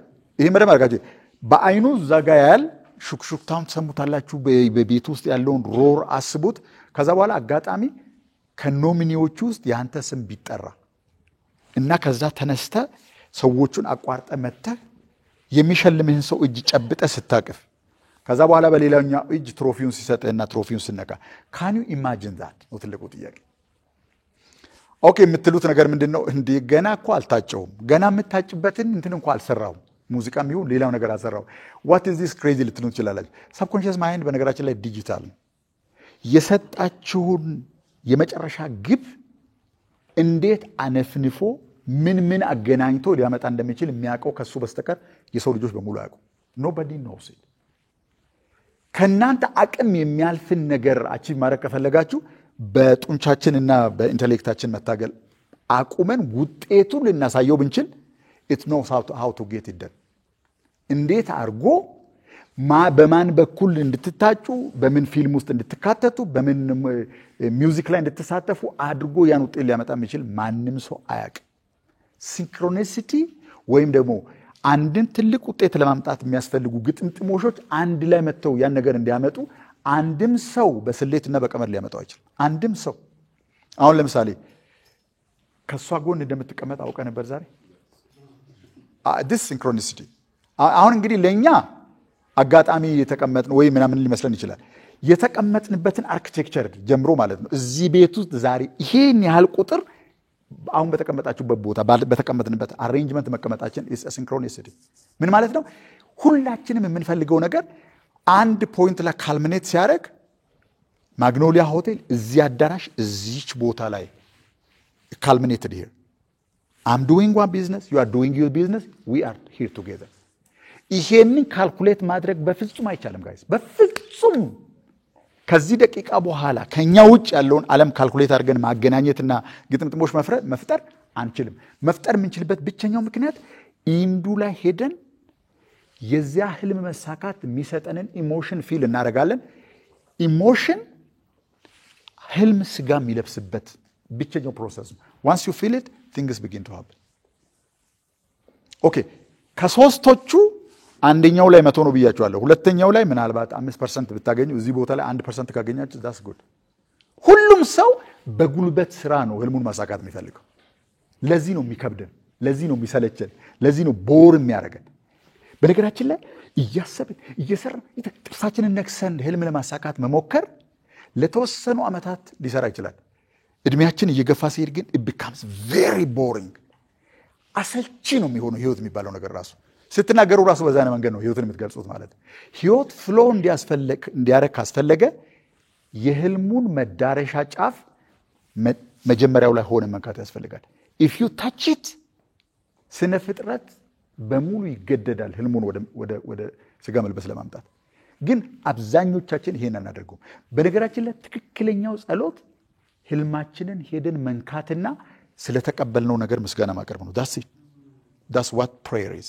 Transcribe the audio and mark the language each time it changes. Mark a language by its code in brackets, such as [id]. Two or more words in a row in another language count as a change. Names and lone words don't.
[am] ይሄ መደም አድርጋችሁ በአይኑ እዛ ጋር ያያል። ሹክሹክታውን ትሰሙታላችሁ። በቤት ውስጥ ያለውን ሮር አስቡት። ከዛ በኋላ አጋጣሚ ከኖሚኒዎቹ ውስጥ ያንተ ስም ቢጠራ እና ከዛ ተነስተ ሰዎቹን አቋርጠ መጥተህ የሚሸልምህን ሰው እጅ ጨብጠ ስታቅፍ ከዛ በኋላ በሌላኛው እጅ ትሮፊውን ሲሰጥህና ትሮፊውን ስነካ [en] can you imagine that? [am] ነው ትልቁ ጥያቄ። ኦኬ የምትሉት ነገር ምንድነው? እንዴ ገና እኮ አልታጨውም፣ ገና የምታጭበትን እንትን እንኳን አልሰራውም፣ ሙዚቃም ይሁን ሌላው ነገር አልሰራው። [en] what is this [am] crazy ልትሉ ትችላላችሁ። [en] subconscious mind [am] በነገራችን ላይ ዲጂታል ነው። የሰጣችሁን የመጨረሻ ግብ እንዴት አነፍንፎ ምን አገናኝቶ ሊያመጣ እንደሚችል የሚያውቀው ከሱ በስተቀር የሰው ልጆች በሙሉ ያውቁ። [en] nobody knows it። [am] ከናንተ አቅም የሚያልፍን ነገር አቺቭ ማድረግ ከፈለጋችሁ በጡንቻችንና በኢንተሌክታችን መታገል አቁመን ውጤቱን ልናሳየው ብንችል [en] it knows how to get it done። [am] እንዴት አርጎ በማን በኩል እንድትታጩ በምን ፊልም ውስጥ እንድትካተቱ በምን ሚውዚክ ላይ እንድትሳተፉ አድርጎ ያን ውጤት ሊያመጣ የሚችል ማንም ሰው አያውቅም። ሲንክሮኒሲቲ ወይም ደግሞ አንድን ትልቅ ውጤት ለማምጣት የሚያስፈልጉ ግጥምጥሞሾች አንድ ላይ መጥተው ያን ነገር እንዲያመጡ አንድም ሰው በስሌትና በቀመር ሊያመጣው አይችልም። አንድም ሰው አሁን ለምሳሌ ከሷ ጎን እንደምትቀመጥ አውቀ ነበር ዛሬ [en] this synchronicity [am] አሁን እንግዲህ ለኛ አጋጣሚ የተቀመጥን ወይ ምናምን ሊመስለን ይችላል። የተቀመጥንበትን አርኪቴክቸር ጀምሮ ማለት ነው እዚህ ቤት ውስጥ ዛሬ ይሄን ያህል ቁጥር አሁን በተቀመጣችሁበት ቦታ በተቀመጥንበት አሬንጅመንት መቀመጣችን [en] is a synchronicity። [am] ምን ማለት ነው? ሁላችንም የምንፈልገው ነገር አንድ ፖይንት ላይ ካልሚኔት ሲያደርግ ማግኖሊያ ሆቴል እዚህ አዳራሽ እዚች ቦታ ላይ [en] culminated here. I'm doing one business, you are doing your business, we are here together. [am] ይሄንን ካልኩሌት ማድረግ በፍጹም አይቻልም ጋይስ፣ በፍጹም። ከዚህ ደቂቃ በኋላ ከኛ ውጭ ያለውን ዓለም ካልኩሌት አድርገን ማገናኘትና ግጥምጥሞች መፍጠር አንችልም። መፍጠር የምንችልበት ብቸኛው ምክንያት ኢንዱ ላይ ሄደን የዚያ ህልም መሳካት የሚሰጠንን ኢሞሽን ፊል እናደርጋለን። ኢሞሽን ህልም ስጋ የሚለብስበት ብቸኛው ፕሮሰስ ነው። [en] once you feel it things begin to happen. [am] ኦኬ ከሶስቶቹ አንደኛው ላይ 100 ነው ብያችኋለሁ። ሁለተኛው ላይ ምናልባት 5% ብታገኙ እዚህ ቦታ ላይ 1% ካገኛችሁ [en] that's good። [am] ሁሉም ሰው በጉልበት ስራ ነው ህልሙን ማሳካት የሚፈልገው። ለዚህ ነው የሚከብደን፣ ለዚህ ነው የሚሰለቸን፣ ለዚህ ነው ቦር የሚያደርገን። በነገራችን ላይ እያሰብን እየሰራን ጥርሳችንን ነክሰን ህልም ለማሳካት መሞከር ለተወሰኑ አመታት ሊሰራ ይችላል። እድሜያችን እየገፋ ሲሄድ ግን [en] it becomes very boring። [am] አሰልቺ ነው የሚሆነው ህይወት የሚባለው ነገር ራሱ። ስትናገሩ ራሱ በዛነ መንገድ ነው ህይወትን የምትገልጹት ማለት ነው። ህይወት ፍሎ እንዲያረክ ካስፈለገ የህልሙን መዳረሻ ጫፍ መጀመሪያው ላይ ሆነ መንካት ያስፈልጋል። [en] if you touch it [am] ስነ ፍጥረት በሙሉ ይገደዳል ህልሙን ወደ ስጋ መልበስ ለማምጣት። ግን አብዛኞቻችን ይሄን አናደርገው። በነገራችን ላይ ትክክለኛው ጸሎት ህልማችንን ሄደን መንካትና ስለተቀበልነው ነገር ምስጋና ማቅረብ ነው። [en] that's what prayer is.